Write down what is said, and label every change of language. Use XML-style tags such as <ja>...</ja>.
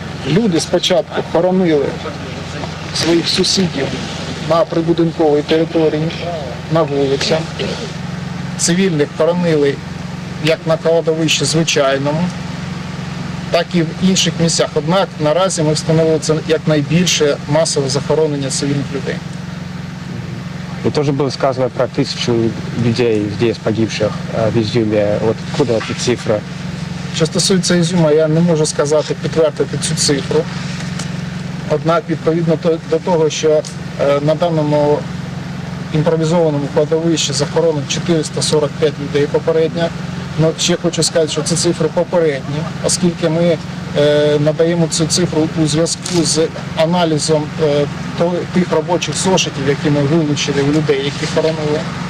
<uk>Люди спочатку хоронили своїх сусідів на прибудинковій території, на вулицях. Цивільних хоронили як на кладовищі звичайному, так і в інших місцях. Однак наразі ми встановили це як найбільше масове захоронення цивільних людей.</uk> <ru>И тоже было сказано про 1000 людей здесь погибших в Изюме. Вот откуда эта цифра?</ru> <uk>Що стосується Ізюма, я не можу сказати, підтвердити цю цифру. Однак, відповідно до того, що на даному імпровізованому кладовищі захоронено 445 людей попередньо. Ну, ще хочу сказати, що це цифри попередні, оскільки ми надаємо цю цифру у зв'язку з аналізом тих робочих зошитів, які ми вилучили у людей, які хоронили.</uk>